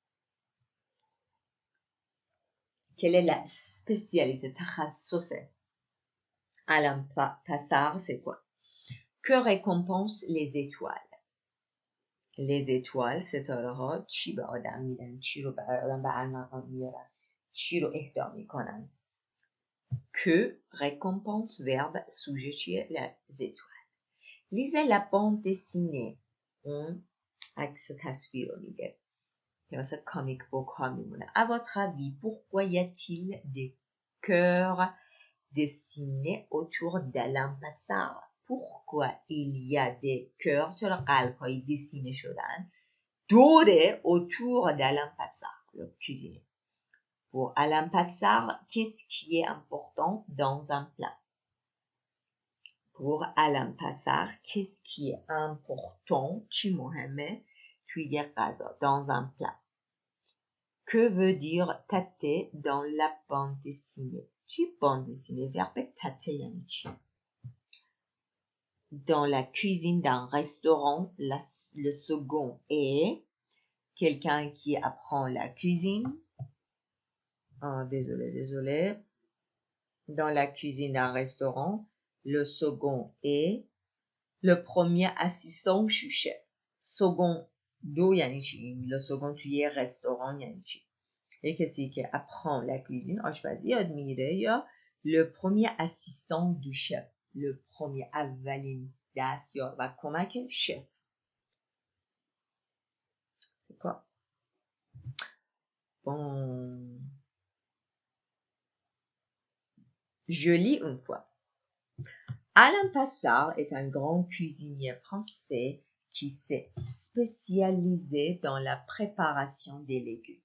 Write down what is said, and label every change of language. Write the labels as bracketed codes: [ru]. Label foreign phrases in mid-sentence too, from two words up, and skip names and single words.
[fr] Quelle est la spécialité تخصصه Alain Passard, c'est quoi? Que récompensent les étoiles? Les étoiles, c'est alors [fa] چی به آدم میدن؟ چی رو به آدم به ارمغان میارن؟ چی رو اهدا میکنن؟ [fr] Que récompense verbe sujet [fa] چیه؟ [fr] les étoiles. Lisez la bande dessinée. [fa] اون عکس تصویر رو میگه که مثلا کامیک بوک ها میمونه. [fr] À votre avis, pourquoi y a-t-il des cœurs dessinés autour d'Alain Passard? Pourquoi il y a des cœurs [fa] چرا قلب هایی [fr] dessiné [fa] شدن دور [fr] autour d'Alain Passard, le cuisinier. Pour Alain Passard, qu'est-ce qui est important dans un plat? Pour Alain Passard, qu'est-ce qui est important [fa] چی مهمه توی غذا [fr] dans un plat? Que veut dire tâter dans la bande dessinée? [fa] توی [fr] bande dessinée verbe tâter [fa] یعنی چی؟ [fr] Dans la cuisine d'un restaurant, le second est quelqu'un qui apprend la cuisine. Désolé. Dans la cuisine d'un restaurant, le second est le premier assistant du chef. [fa] Second, دو یعنی چی؟ [fr] Le second [fa] توی restaurant یعنی چی؟ یک کسی که [fr] apprend la cuisine [fa] آشپزی یاد میگیره یا [fr] le premier assistant du chef. Le premier [fa] اولین دستیار و کمک شف. [fr] C'est quoi? Bon. Je lis une fois. Alain Passard est un grand cuisinier français qui s'est spécialisé dans la préparation des légumes.